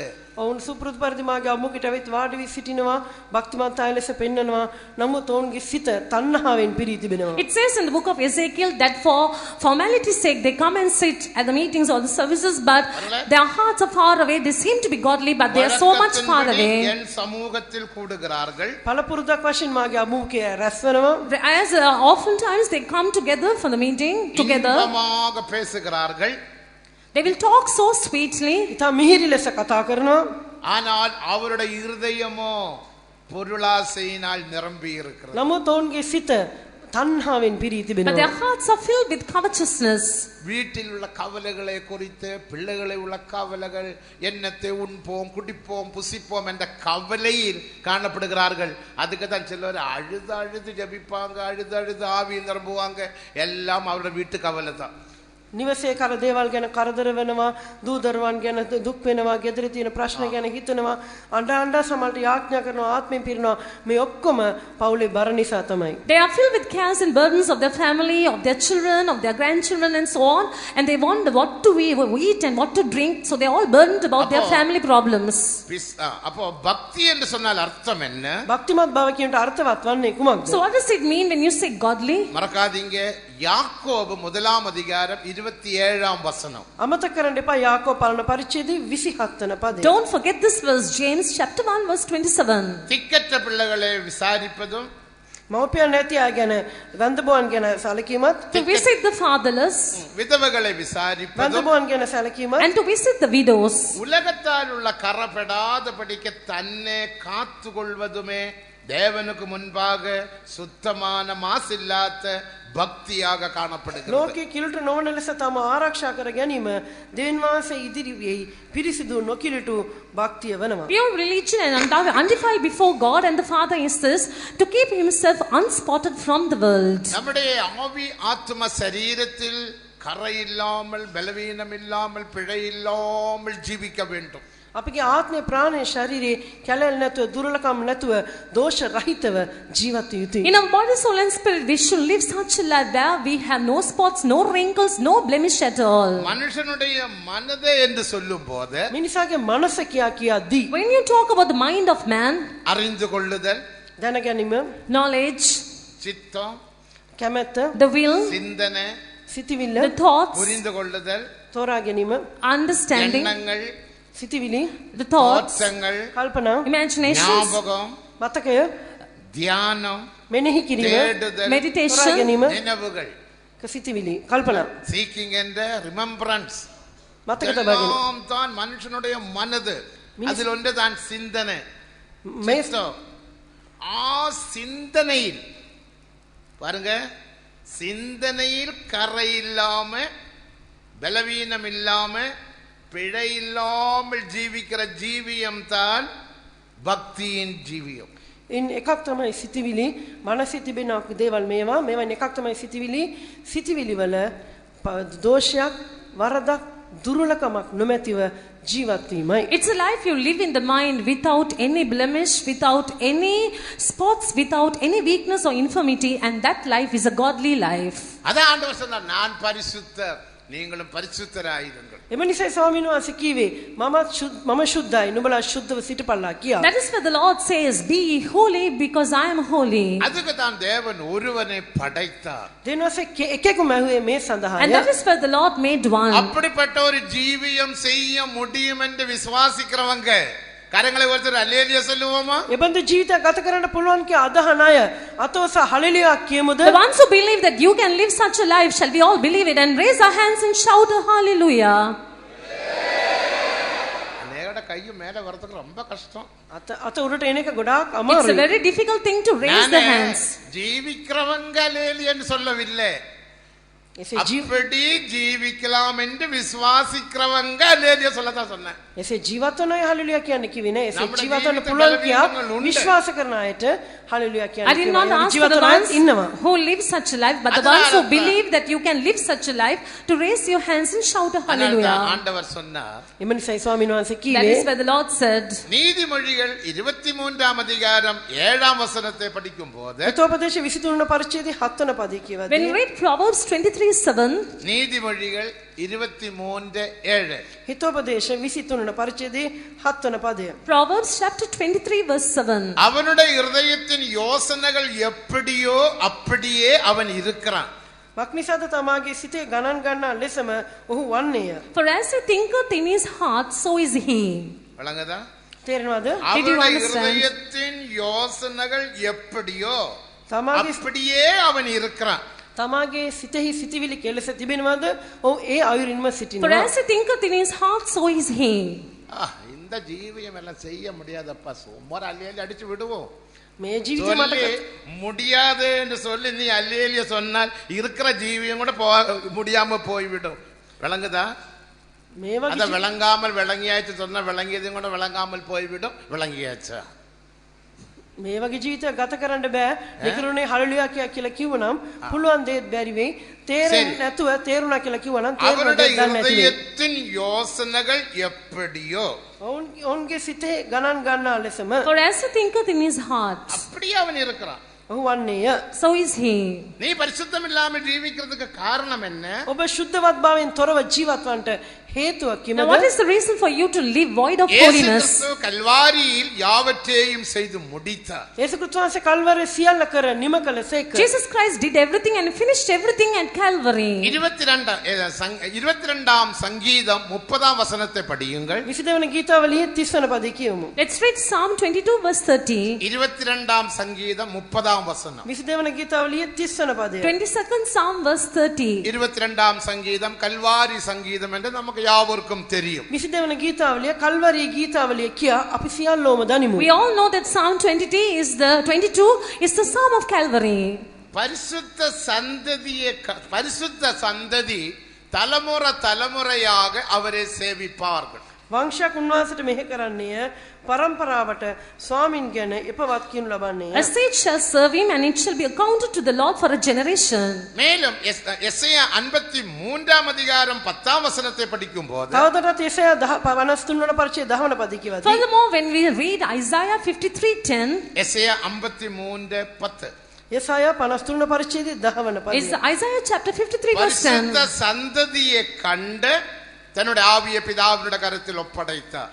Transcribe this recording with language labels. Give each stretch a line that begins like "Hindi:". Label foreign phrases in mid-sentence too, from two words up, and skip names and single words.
Sinhala: ඔවුන් සුපුරුදු පරිදි මාගේ අමුකට ඇවිත් වාඩි වී සිටිනවා, භක්තිමත් අය ලෙස පෙන්වනවා. නමුත් ඔවුන්ගේ සිත තණ්හාවෙන් පිරී තිබෙනවා.
English: It says in the book of Ezekiel that for formality's sake they come and sit at the meetings or the services, but their hearts are far away. They seem to be godly, but they are so much far away.
Tamil: என் சமூகத்தில் கூடுகிறார்கள்.
Sinhala: පළපුරුද්දක් වශයෙන් මාගේ අමුකේ රැස් වෙනවා.
English: As oftentimes they come together for the meeting together.
Tamil: இன்பமாக பேசுகிறார்கள்.
English: They will talk so sweetly.
Sinhala: ඉතා මිහිරි ලෙස කතා කරනවා.
Tamil: ஆனால் அவருடைய இருதயமோ பொருளாசையினால் நிரம்பி இருக்கிறது.
Sinhala: නමුත් ඔවුන්ගේ සිත තණ්හාවෙන් පිරී
English: But their
Sinhala: තිබෙනවා.
English: hearts are filled with covetousness.
Tamil: வீட்டில் உள்ள கவலைகளை குறித்து, பிள்ளைகளை உள்ள கவலைகள், என்னத்தை உண்போம் குடிப்போம் புசிப்போம் என்ற கவலையில் காணப்படுகிறார்கள். அதுக்கு தான் சிலர் அழுது அழுது ஜபிப்பாங்க, அழுது அழுது ஆவி நிரம்புவாங்க. எல்லாம் அவருடைய வீட்டு கவலை தான்.
Sinhala: නිවසේ කර දේවල් ගැන කරදර වෙනවා, දූ දරුවන් ගැන දුක් වෙනවා, ගෙදර තියෙන ප්‍රශ්න ගැන හිතනවා, අඬ අඬ සමහරට යාඥා කරනවා, ආත්මෙන් පිරෙනවා. මේ ඔක්කොම පවුලේ බර නිසා තමයි.
English: They are filled with cares and burdens of their family, of their children, of their grandchildren and so on, and they wonder what to eat and what to drink, so they are all burdened about their family problems.
Tamil: அப்போ பக்தி என்று சொன்னால் அர்த்தம் என்ன?
Sinhala: භක්තිමත් බව කියනට අර්ථවත් වන්නේ කුමක්ද?
English: So what does it mean when you say godly?
Tamil: மறக்காதீங்க, யாக்கோபு 1ஆம் அதிகாரம் 27ஆம் வசனம்.
Sinhala: අමතක කරන්න එපා යාකෝබ පළන පරිච්ඡේදයේ 27 වන පදය.
English: Don't forget this verse, James chapter 1 verse 27.
Tamil: திக்கற்ற பிள்ளைகளை விசாரிப்பதும்,
Sinhala: මව්පියන් නැති අය ගැන, වන්දබුවන් ගැන සැලකීමත්,
English: To visit the fatherless
Tamil: விதவைகளை விசாரிப்பதும்,
Sinhala: වන්දබුවන් ගැන සැලකීමත්,
English: and to visit the widows.
Tamil: உலகத்தால் உள்ள கரப்படாத படிக்க தன்னை காத்து கொள்வதுமே தேவனுக்கு முன்பாக சுத்தமான மாசில்லாத பக்தியாக காணப்படுகிறது.
Sinhala: ලෝකේ කිලුට නොවන ලෙස තම ආරක්ෂා කර ගැනීම දෙවියන් වහන්සේ ඉදිරියේ පිරිසිදු නොකිලුටු භක්තිය වෙනවා.
English: Pure religion and undefiled before God and the Father is this, to keep himself unspotted from the world.
Tamil: நம்முடைய ஆவி ஆத்ம சரீரத்தில் கரை இல்லாமல், பலவீனம் இல்லாமல், பிழை இல்லாமல் ஜீவிக்க வேண்டும்.
Sinhala: අපගේ ආත්මේ ප්‍රාණය ශරීරේ කැලැල් නැතුව, දුර්ලකම් නැතුව, දෝෂ රහිතව ජීවත් විය යුතුයි.
English: In our body, soul and spirit, we should live such a life where we have no spots, no wrinkles, no blemish at all.
Tamil: மனுஷனுடைய மனதை என்று சொல்லும்போது
Sinhala: මිනිසාගේ මනස කියාදී
English: When you talk about the mind of man,
Tamil: அறிந்து கொள்ளுதல்,
Sinhala: දැන ගැනීම,
English: knowledge,
Tamil: சித்தம்,
Sinhala: කැමැත්ත,
English: the will,
Tamil: சிந்தனை,
Sinhala: සිතිවිල්ල,
English: the thoughts,
Tamil: புரிந்து கொள்ளுதல்,
Sinhala: තෝරා ගැනීම,
English: understanding,
Tamil: எண்ணங்கள்,
Sinhala: සිතිවිලි,
English: the thoughts,
Tamil: தோற்றங்கள்,
Sinhala: කල්පනා,
English: imaginations,
Tamil: ஞாபகம்,
Sinhala: මතකය,
Tamil: தியானம்,
Sinhala: මෙනෙහි කිරීම,
Tamil: தேடுதல்,
Sinhala: තෝරා
English: meditation,
Sinhala: ගැනීම,
Tamil: நினைவுகள்,
Sinhala: සිතිවිලි, කල්පනා,
Tamil: சீக்கிங் என்ற ரிமெம்பரன்ஸ்,
Sinhala: මතක තබා ගැනීම.
Tamil: எல்லாம் தான் மனுஷனுடைய மனது. அதில் ஒன்று தான் சிந்தனை.
Sinhala: මේ
Tamil: சித்தம். சிந்தனையில் பாருங்க, சிந்தனையில் கரை இல்லாம, பலவீனம் இல்லாம, பிழை இல்லாமல் ஜீவிக்கிற ஜீவியம் தான் பக்தியின் ஜீவியம்.
Sinhala: ඉන් එකක් තමයි සිතිවිලි. මනසේ තිබෙන දේවල් මේවන් එකක් තමයි සිතිවිලි. සිතිවිලි වල දෝෂයක්, වරදක්, දුර්වලකමක් නොමැතිව ජීවත් වීමයි.
English: It's a life you live in the mind without any blemish, without any spots, without any weakness or infirmity, and that life is a godly life.
Tamil: அதான் ஆண்டவர் சொன்னார், நான் பரிசுத்தர், நீங்களும் பரிசுத்தராயிருங்கள்.
Sinhala: එම නිසයි ස්වාමීන් වහන්සේ කීවේ මම ශුද්ධයි, නුඹලා ශුද්ධව සිටපල්ලා කියා.
English: That is where the Lord says, be ye holy because I am holy.
Tamil: அதுக்கு தான் தேவன் ஒருவனை படைத்தார்.
Sinhala: දෙවියන් වහන්සේ එකෙකුම ඇහුවේ මේ
English: And
Sinhala: සඳහාය.
English: that is where the Lord made one.
Tamil: அப்படிப்பட்ட ஒரு ஜீவியம் செய்ய முடியும் என்று விசுவாசிக்கிறவங்க கரங்களை ஒருத்தர் அல்லேலியா சொல்லுவோமா?
Sinhala: එබඳු ජීවිතයක් ගත කරන්න පුළුවන් කිය අදහන අය අතවස හලෙලුයා කියමුද?
English: The ones who believe that you can live such a life, shall we all believe it and raise our hands and shout a hallelujah?
Tamil: அநேகட கையை மேல வரதுக்கு ரொம்ப கஷ்டம்.
Sinhala: අත උඩට එන එක ගොඩාක්
English: It's a
Sinhala: අමාරුයි.
English: very difficult thing to raise the hands.
Tamil: ஜீவிக்கிறவங்க அல்லேலியான்னு சொல்லவில்லை.
Sinhala: එසේ
Tamil: அப்படி ஜீவிக்கலாம் என்று விசுவாசிக்கிறவங்க அல்லேலியா சொல்லதான் சொன்னேன்.
Sinhala: එසේ ජීවත් වන අය හලෙලුයා කියන්නේ කිව්වේ නෑ. එසේ
Malayalam: നമ്മുടെ
Sinhala: ජීවත් වන්න ජීවිත පුළුවන් කියා බලවේගங்கள் උන්ට. විශ්වාස කරන අයට හලෙලුයා
English: I
Sinhala: කියන්නේ
English: did not
Sinhala: කිව්වා.
English: ask for
Sinhala: ජීවත්
English: the
Sinhala: වන අය
English: ones
Sinhala: ඉන්නවා.
English: who live such a life, but the ones who believe that you can live such a life, to raise your hands and shout a hallelujah.
Tamil: ஆண்டவர் சொன்னார்.
Sinhala: එම නිසායි ස්වාමීන් වහන්සේ
English: That
Sinhala: කිව්වේ
English: is where the Lord said.
Tamil: நீதிமொழிகள் 23ஆம் அதிகாரம் 7ஆம் வசனத்தை படிக்கும் போது
Sinhala: හිතෝපදේශ 23 වන පරිච්ඡේදයේ 7 වන පදයේ කියවදී
English: When you read Proverbs 23:7,
Tamil: நீதிமொழிகள் 23:7
Sinhala: හිතෝපදේශ 23 වන පරිච්ඡේදයේ 7 වන පදය.
English: Proverbs chapter 23 verse 7.
Tamil: அவனுடைய இருதயத்தின் யோசனைகள் எப்படியோ அப்படியே அவன் இருக்கிறான்.
Sinhala: මක්නිසාද තමාගේ සිතේ ගණන් ගන්නා ලෙසම ඔහු වන්නේය.
English: For as he thinketh in his heart, so is he.
Tamil: விளங்குதா?
Sinhala: තේරෙනවද?
Tamil: அவனுடைய
English: understand?
Tamil: இருதயத்தின் யோசனைகள் எப்படியோ
Sinhala: තමාගේ
Tamil: அப்படியே அவன் இருக்கிறான்.
Sinhala: තමාගේ සිතෙහි සිටිවිලි කෙලෙස තිබෙනවද? ඔහු ඒ අයුරින්ම
English: For
Sinhala: සිටිනවා.
English: as he thinketh in his heart, so is he.
Tamil: இந்த ஜீவியம் எல்லாம் செய்ய முடியாதப்பா, சும்மா அல்லேலியா அடிச்சு விடுவோம்.
Sinhala: මේ ජීවිතේ මට
Tamil: சொல்லி முடியாது என்று சொல்லி நீ அல்லேலியா சொன்னால் இருக்கிற ஜீவியம் கூட முடியாம போய்விடும். விளங்குதா?
Sinhala: මේ
Tamil: அத
Sinhala: වගේ
Tamil: விளங்காமல் விளங்கியாச்சு சொன்னா விளங்கியதும் கூட விளங்காமல் போய்விடும். விளங்கியாச்சா?
Sinhala: මේ වගේ ජීවිතයක් ගත කරන්න බෑ. නිකරුණේ හලෙලුයා කියලා කිව්වනම් පුළුවන් දේත් බැරි වෙයි. තේරෙන්නේ නැතුව තේරුණා කියලා කිව්වනම් තේරුණා
Tamil: அவருடைய
Sinhala: දෙයක් දන්නේ නැති වෙයි.
Tamil: இருதயத்தின் யோசனைகள் எப்படியோ
Sinhala: ඔවුන්ගේ සිතේ ගණන් ගන්නා ලෙසම
English: For as he thinketh in his heart,
Tamil: அப்படியே அவன் இருக்கிறான்.
Sinhala: ඔහු වන්නේය.
English: so is he.
Tamil: நீ பரிசுத்தம் இல்லாமல் ஜீவிக்கிறதுக்கு காரணம் என்ன?
Sinhala: ඔබ ශුද්ධවත් භාවයෙන් තොරව ජීවත් වන්නට හේතුවක්
English: Now
Sinhala: කිමද?
English: what is the reason for you to live void of
Tamil: இயேசு
English: holiness?
Tamil: கிறிஸ்து கல்வாரியில் யாவற்றையும் செய்து முடித்தார்.
Sinhala: යේසුස් වහන්සේ කල්වරේ සියල්ල කර නිම කළසේක.
English: Jesus Christ did everything and finished everything at Calvary.
Tamil: 22ஆம் சங்கீதம் 30ஆம் வசனத்தை படியுங்கள்.
Sinhala: 22 වන ගීතාවලියේ 30 වන පදේ කියමු.
English: Let's read Psalm 22 verse 30.
Tamil: 22ஆம் சங்கீதம் 30ஆம் வசனம்.
Sinhala: 22 වන ගීතාවලියේ 30 වන පදය.
English: 22nd Psalm verse 30.
Tamil: 22ஆம் சங்கீதம் கல்வாரி சங்கீதம் என்று நமக்கு யாவருக்கும் தெரியும்.
Sinhala: 22 වන ගීතාවලිය කල්වරී ගීතාවලිය කියා අපි සියල්ලෝම දනිමු.
English: We all know that Psalm 22 is the Psalm of Calvary.
Tamil: பரிசுத்த சந்ததி தலைமுறையாக அவரை சேவிப்பார்கள்.
Sinhala: වංශයක් උන්වහන්සේට මෙහෙ කරන්නේය පරම්පරාවට ස්වාමින් ගැන එපවත් කියනු ලබන්නේ.
English: A seed shall serve him and it shall be accounted to the Lord for a generation.
Tamil: மேலும் எசேயா 53ஆம் அதிகாரம் 10ஆம் வசனத்தை படிக்கும் போது
Sinhala: තවදුරටත් යෙසයා 53 වන පරිච්ඡේදය 10 වන පදේ කියවදී.
English: Furthermore, when we read Isaiah 53:10,
Tamil: எசேயா 53:10
Sinhala: යෙසායා 53 වන පරිච්ඡේදයේ 10 වන
English: is
Sinhala: පදය.
English: Isaiah chapter 53 verse 10.
Tamil: பரிசுத்த சந்ததியை கண்டு தன்னுடைய ஆவியை பிதாவினுடைய கரத்தில் ஒப்படைத்தார்.